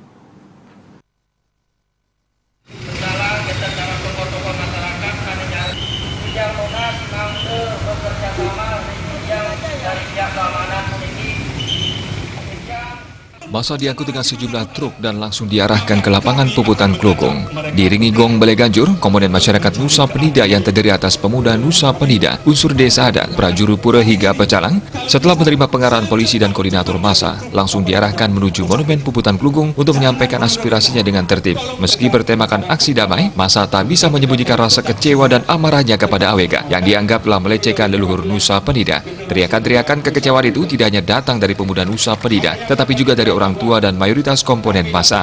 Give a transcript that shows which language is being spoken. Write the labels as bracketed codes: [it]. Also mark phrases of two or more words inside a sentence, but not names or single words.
[id] Massa diangkut dengan sejumlah truk dan langsung diarahkan ke lapangan Puputan Kelungkung. Diiringi gong Balai Ganjur, komponen masyarakat Nusa Penida yang terdiri atas pemuda Nusa Penida, unsur desa adat, prajuru pura hingga pecalang, setelah menerima pengarahan polisi dan koordinator massa, langsung diarahkan menuju Monumen Puputan Kelungkung untuk menyampaikan aspirasinya dengan tertib. Meski bertemakan aksi damai, massa tak bisa menyembunyikan rasa kecewa dan amarahnya kepada AWK yang dianggap telah melecehkan leluhur Nusa Penida. Teriakan-teriakan kekecewaan itu tidak hanya datang dari pemuda Nusa Penida, tetapi juga dari orang tua dan mayoritas komponen massa.